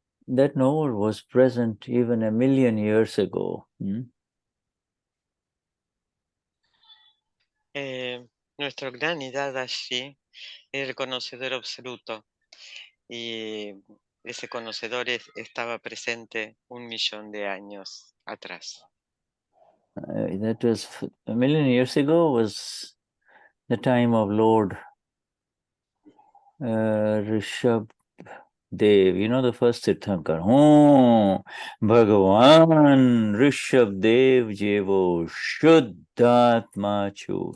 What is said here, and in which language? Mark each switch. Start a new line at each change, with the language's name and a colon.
English: That knower was present even 1,000,000 years ago.
Spanish: Nuestro Gnani Dadashri era el conocedor absoluto y ese conocedor estaba presente 1,000,000 de años atrás.
English: That was 1,000,000 years ago, was the time of Lord Rishabh Dev, you know, the first Tirthankar.
Gujarati: Oh, Bhagavan Rishabh Dev Jevo Shuddhatma Chu.